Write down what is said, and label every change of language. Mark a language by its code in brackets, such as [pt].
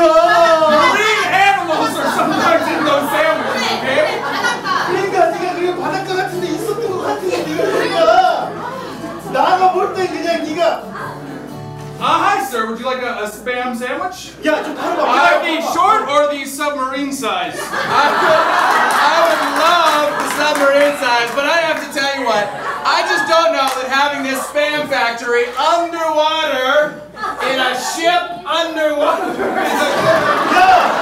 [en] Marine animals are sometimes in those sandwiches, okay? [ko] 그러니까 네가 그게 바닷가 같은데 있었던 것 같은데 네가 나가 볼 때 그냥 네가. [en] Hi sir, would you like a spam sandwich? [ko] 야, 좀 바로 봐. [en] The short or the submarine size? I would love the submarine size, but I have to tell you what, I just don't know that having this spam factory underwater in a ship underwater is a good idea.